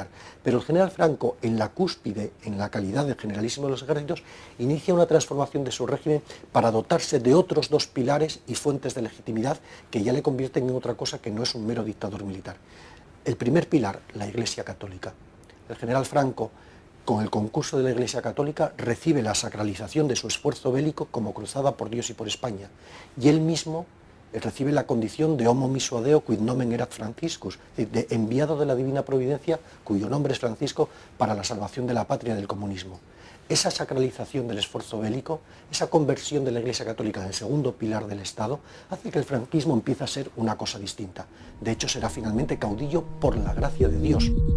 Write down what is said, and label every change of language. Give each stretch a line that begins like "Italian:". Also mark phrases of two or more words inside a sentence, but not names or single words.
Spanish: Pero el general Franco, en la cúspide, en la calidad de generalísimo de los ejércitos, inicia una transformación de su régimen para dotarse de otros dos pilares y fuentes de legitimidad que ya le convierten en otra cosa que no es un mero dictador militar. El primer pilar, la Iglesia Católica. El general Franco, con el concurso de la Iglesia Católica, recibe la sacralización de su esfuerzo bélico como cruzada por Dios y por España, y él mismo recibe la condición de
Latin: homo misua Deo quid nomen erat Franciscus,
Spanish: es decir, de enviado de la Divina Providencia, cuyo nombre es Francisco, para la salvación de la patria del comunismo. Esa sacralización del esfuerzo bélico, esa conversión de la Iglesia Católica en el segundo pilar del Estado, hace que el franquismo empiece a ser una cosa distinta. De hecho, será finalmente caudillo por la gracia de Dios.